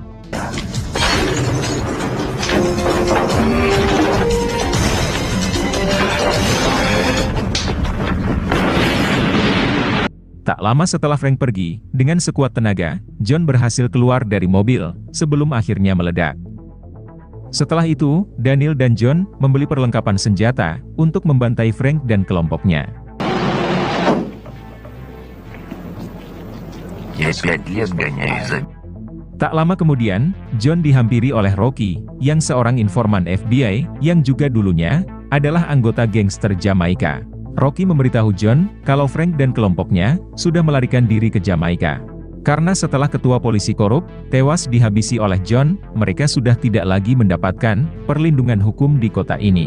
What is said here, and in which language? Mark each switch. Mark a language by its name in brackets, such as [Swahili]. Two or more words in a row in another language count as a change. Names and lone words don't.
[Indonesian] Tak lama setelah Frank pergi, dengan sekuat tenaga, John berhasil keluar dari mobil, sebelum akhirnya meledak. Setelah itu, Daniel dan John membeli perlengkapan senjata, untuk membantai Frank dan kelompoknya. [Russian] Я 5 лет гоняюсь за... [Indonesian] Tak lama kemudian, John dihampiri oleh Rocky, yang seorang informan FBI, yang juga dulunya, adalah anggota gangster Jamaika. Rocky memberitahu John, kalau Frank dan kelompoknya, sudah melarikan diri ke Jamaika. Karena setelah ketua polisi korup, tewas dihabisi oleh John, mereka sudah tidak lagi mendapatkan, perlindungan hukum di kota ini.